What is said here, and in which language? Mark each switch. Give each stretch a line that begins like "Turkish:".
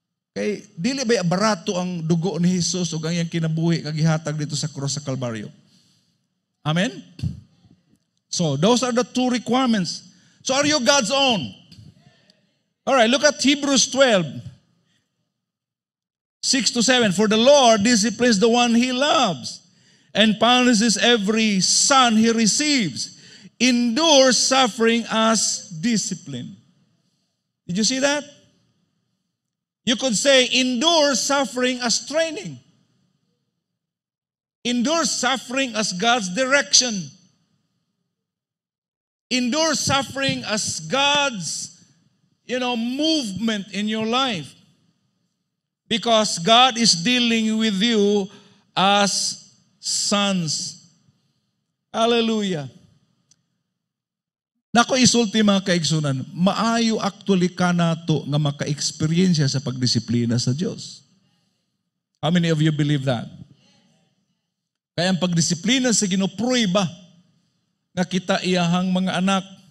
Cebuano: Kay dili ba barato ang dugo ni Hesus ug ang iyang kinabuhi kag gihatag dito sa cross sa Kalbaryo.
English: Amen? So, those are the two requirements. So, are you God's own? All right, look at Hebrews 12, 6-7. For the Lord disciplines the one He loves and punishes every son He receives. Endures suffering as discipline. Did you see that? You could say, endure suffering as training. Endure suffering as God's direction. Endure suffering as God's, movement in your life. Because God is dealing with you as sons. Hallelujah.
Cebuano: Nako isulti mga kaigsunan, maayo actually ka nato nga maka-experience sa pagdisiplina sa Diyos.
English: How many of you believe that?
Cebuano: Kaya ang pagdisiplina sa ginopruiba nga kita iyahang mga anak.